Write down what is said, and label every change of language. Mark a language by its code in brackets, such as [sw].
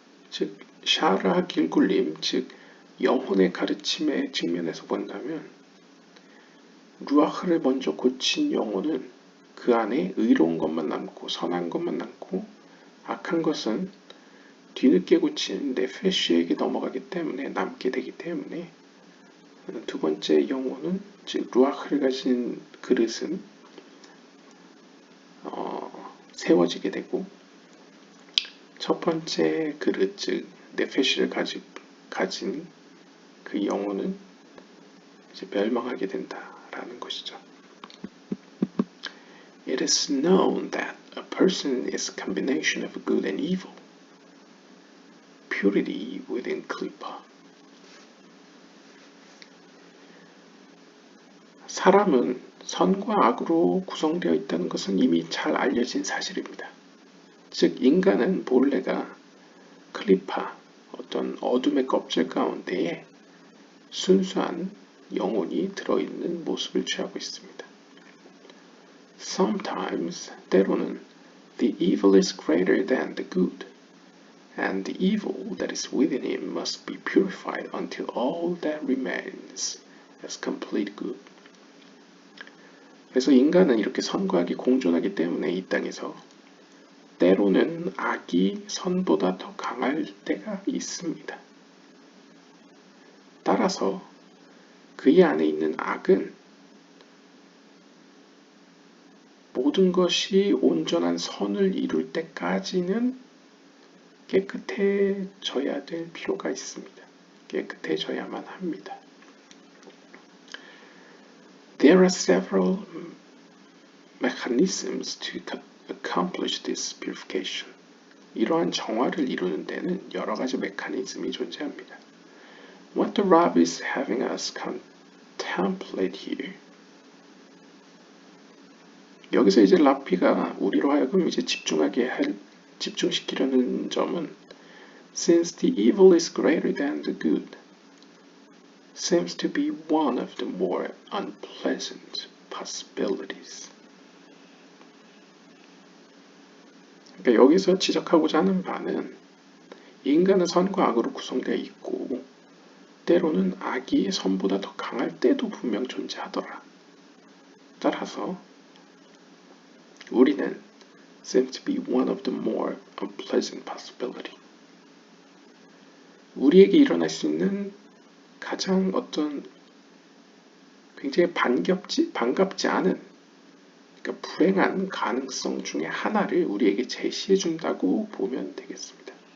[ko] 즉 샤라 길굴림, 즉 영혼의 가르침의 측면에서 본다면 루아흐를 먼저 고친 영혼은 그 안에 의로운 것만 남고 선한 것만 남고 악한 것은 뒤늦게 고친 네페시에게 넘어가기 때문에 남게 되기 때문에 두 번째 영혼은 즉 루아흐를 가진 그릇은 세워지게 되고 첫 번째 그릇 즉 네페시를 가진 그 영혼은 이제 멸망하게 된다라는 것이죠. [en] It is known that a person is a combination of good and evil. Purity within klipa. [ko] 사람은 선과 악으로 구성되어 있다는 것은 이미 잘 알려진 사실입니다. 즉 인간은 본래가 클리파, 어떤 어둠의 껍질 가운데에 순수한 영혼이 들어있는 모습을 취하고 있습니다. [en] Sometimes, [ko] 때로는 [en] the evil is greater than the good. And the evil that is within him must be purified until all that remains is complete good. [ko] 그래서 인간은 이렇게 선과 악이 공존하기 때문에 이 땅에서 때로는 악이 선보다 더 강할 때가 있습니다. 따라서 그의 안에 있는 악은 모든 것이 온전한 선을 이룰 때까지는 깨끗해져야 될 필요가 있습니다. 깨끗해져야만 합니다. [en] There are several mechanisms to accomplish this purification. [ko] 이러한 정화를 이루는 데는 여러 가지 메커니즘이 존재합니다. [en] What the Rab is having us contemplate here. [ko] 여기서 이제 라피가 우리로 하여금 이제 집중시키려는 점은 [en] since the evil is greater than the good, seems to be one of the more unpleasant possibilities. [ko] 그러니까 여기서 지적하고자 하는 바는 인간은 선과 악으로 구성되어 있고 때로는 악이 선보다 더 강할 때도 분명 존재하더라. 따라서 우리는 [en] seems to be one of the more unpleasant possibility. [ko] 우리에게 일어날 수 있는 가장 어떤 굉장히 반갑지 않은 그러니까 불행한 가능성 중에 하나를 우리에게 제시해 준다고 보면 되겠습니다.